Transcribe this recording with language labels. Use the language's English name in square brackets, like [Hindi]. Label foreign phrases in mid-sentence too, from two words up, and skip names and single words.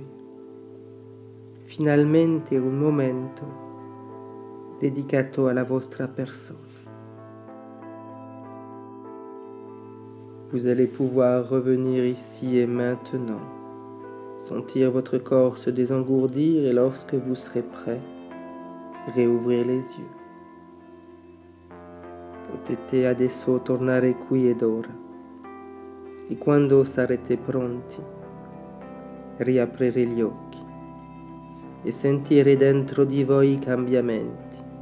[Italian] Finalmente un momento dedicato alla vostra persona. [French] Vous allez pouvoir revenir ici et maintenant, sentir votre corps se désengourdir et lorsque vous serez prêt, réouvrir les yeux. [Italian] Potete adesso tornare qui ed ora e quando sarete pronti, riaprire gli occhi e sentire dentro di voi i cambiamenti